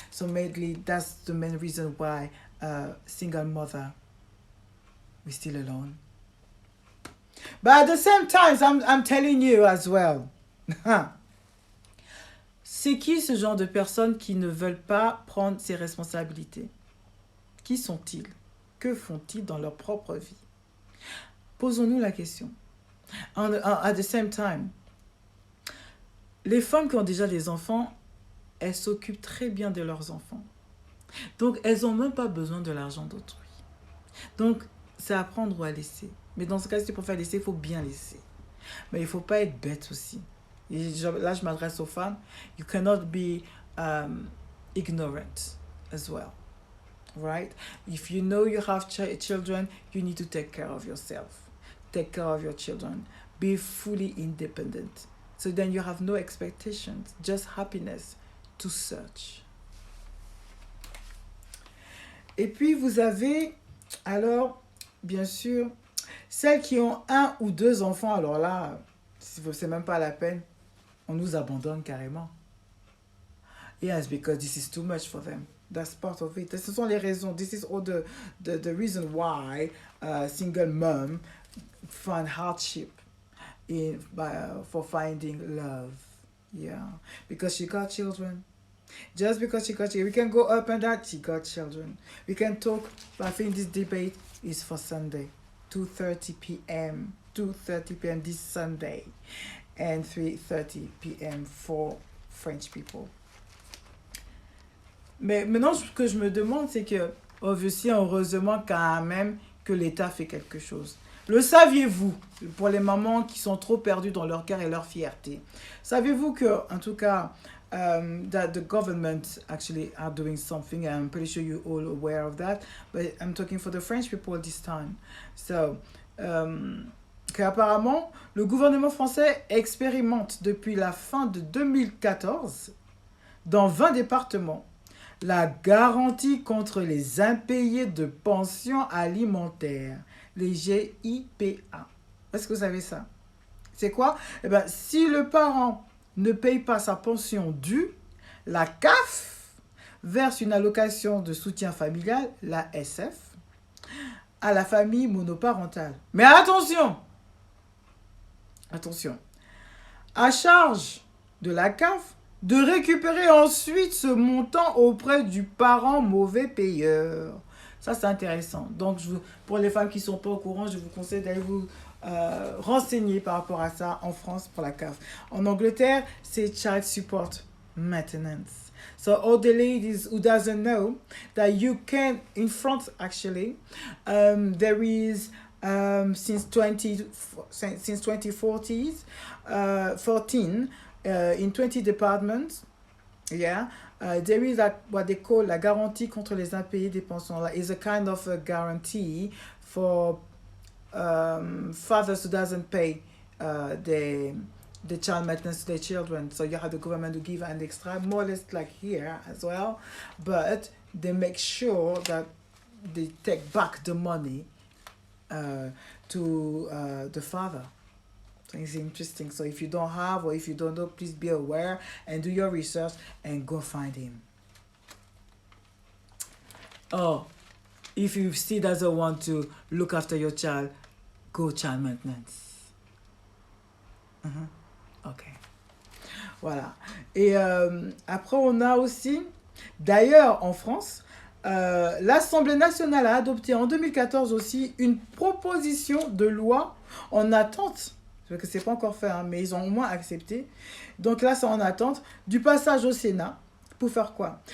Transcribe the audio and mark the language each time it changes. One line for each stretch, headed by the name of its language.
English: So mainly that's the main reason why single mother is still alone. But at the same time, I'm telling you as well.
French: C'est qui ce genre de personnes qui ne veulent pas prendre ses responsabilités? Qui sont-ils? Que font-ils dans leur propre vie? Posons-nous la question.
English: At the same time,
French: les femmes qui ont déjà des enfants, elles s'occupent très bien de leurs enfants. Donc, elles n'ont même pas besoin de l'argent d'autrui. Donc, c'est à prendre ou à laisser. Mais dans ce cas, si tu préfères laisser, il faut bien laisser. Mais il ne faut pas être bête aussi. Et là, je m'adresse aux femmes.
English: You cannot be ignorant as well. Right? If you know you have children, you need to take care of yourself. Take care of your children. Be fully independent. So then you have no expectations, just happiness to search.
French: Et puis vous avez, alors, bien sûr, celles qui ont 1 ou 2 enfants, alors là, c'est même pas la peine, on nous abandonne carrément.
English: Yes, because this is too much for them. That's part of it.
French: Ce sont les raisons.
English: This is all the reason why single mom find hardship for finding love. Yeah, because she got children. Just because she got children, we can go up and down. She got children. We can talk. But I think this debate is for Sunday, 2:30 p.m. 2:30 p.m. this Sunday, and 3:30 p.m. for French people.
French: Mais maintenant, ce que je me demande, c'est que, obviously, heureusement quand même que l'État fait quelque chose. Le saviez-vous, pour les mamans qui sont trop perdues dans leur cœur et leur fierté, saviez-vous que, en tout cas,
English: that the government actually are doing something? I'm pretty sure you're all aware of that, but I'm talking for the French people this time.
French: So, qu'apparemment, le gouvernement français expérimente depuis la fin de 2014, dans 20 départements, la garantie contre les impayés de pensions alimentaires, les GIPA. Est-ce que vous savez ça? C'est quoi? Eh bien, si le parent ne paye pas sa pension due, la CAF verse une allocation de soutien familial, la SF, à la famille monoparentale. Mais attention! Attention. À charge de la CAF de récupérer ensuite ce montant auprès du parent mauvais payeur. Ça, c'est intéressant. Donc, pour les femmes qui ne sont pas au courant, je vous conseille d'aller vous renseigner par rapport à ça en France pour la CAF. En Angleterre, c'est Child Support Maintenance.
English: So, all the ladies who doesn't know that you can, in France actually, there is since 2014, 14, in 20 departments, yeah, there is what they call
French: la garantie contre les impayés des pensions.
English: Like, it's a kind of a guarantee for fathers who doesn't pay the child maintenance to their children. So you have the government to give an extra, more or less like here as well, but they make sure that they take back the money to the father. It's interesting. So if you don't have or if you don't know, please be aware and do your research and go find him. Oh, if you still doesn't want to look after your child, go child maintenance.
French: Ok. Voilà. Et après, on a aussi, d'ailleurs, en France, l'Assemblée nationale a adopté en 2014 aussi une proposition de loi en attente. Parce que c'est pas encore fait, hein, mais ils ont au moins accepté. Donc là, c'est en attente du passage au Sénat. Pour faire quoi?